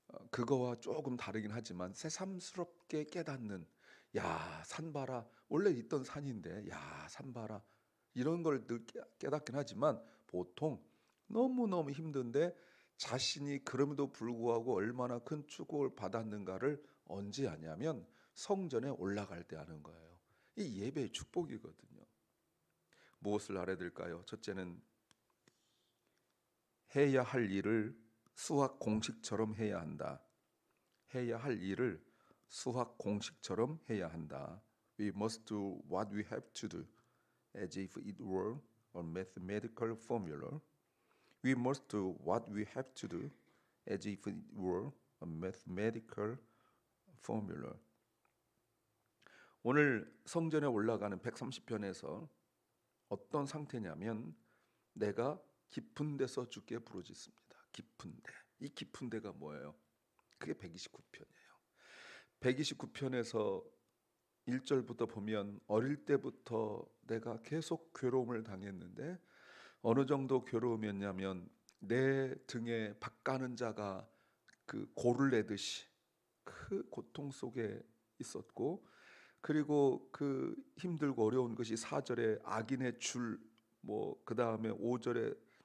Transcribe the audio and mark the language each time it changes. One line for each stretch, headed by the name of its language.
Korean: 그거와 조금 다르긴 하지만 새삼스럽게 깨닫는, 야, 산 봐라, 원래 있던 산인데, 야, 산 봐라, 이런 걸 늘 깨닫긴 하지만 보통 너무너무 힘든데 자신이 그럼에도 불구하고 얼마나 큰 축복을 받았는가를 언제 하냐면 성전에 올라갈 때 하는 거예요. 이 예배의 축복이거든요. 무엇을 알아야 될까요? 첫째는 해야 할 일을 수학 공식처럼 해야 한다. 해야 할 일을 수학 공식처럼 해야 한다.
English: We must do what we have to do as if it were a mathematical formula. We must do what we have to do as if it were a mathematical formula.
Korean: 오늘 성전에 올라가는 130편에서 어떤 상태냐면, 내가 깊은 데서 주께 부르짖습니다. 깊은 데. 이 깊은 데가 뭐예요? 그게 129편이에요. 129편에서 1절부터 보면 어릴 때부터 내가 계속 괴로움을 당했는데, 어느 정도 괴로움이었냐면 내 등에 박가는 자가 그 골을 내듯이 그 고통 속에 있었고, 그리고 그 힘들고 어려운 것이 4절에 악인의 줄, 그 다음에 5절에부터